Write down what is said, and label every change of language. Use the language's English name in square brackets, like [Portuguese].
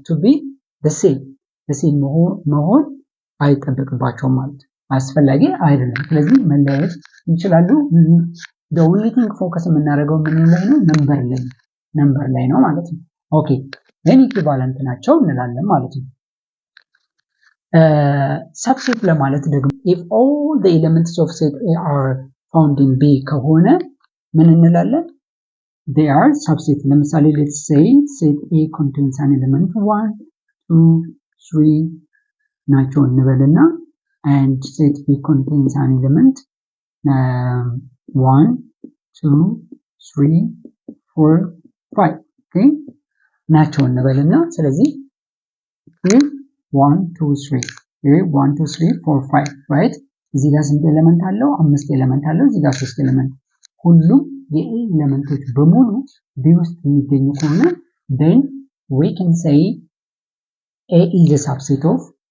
[English] To be the same [Amharic] መሆን አይጠበቅባቸውም ማለት አስፈላጊ አይደለም። ስለዚህ መለያየት ይችላሉ። [English] the only thing [Amharic] ፎከስ የምናደርገው ምን ላይ ነው? ነምበር ላይ ነው ማለት ነው። ኦኬ then ኢኩቫለንት ናቸው እንላለን ማለት ነው። subset ለማለት ደግሞ [English] if all the elements of set A are found in B [Amharic] ከሆነ ምን እንላለን? [English] they are subset። ለምሳሌ let's say set A contains an element 1 2 3 [Amharic] ናቸው እንበልና [English] and set B contains an element 1 2 3 4 5 okay ናቸው እንበልና ስለዚህ 1 2 3 1 2 3 4 5 right [Amharic] እዚህ ጋር ስንት ኤሌመንት አለው? 5 ኤሌመንት አለው። እዚህ ጋር 3 ኤሌመንት ሁሉም የኤ ኤሌመንቶች በሙሉ ቢ ውስጥ የሚገኙ ከሆነ [English] then we can say A is a subset of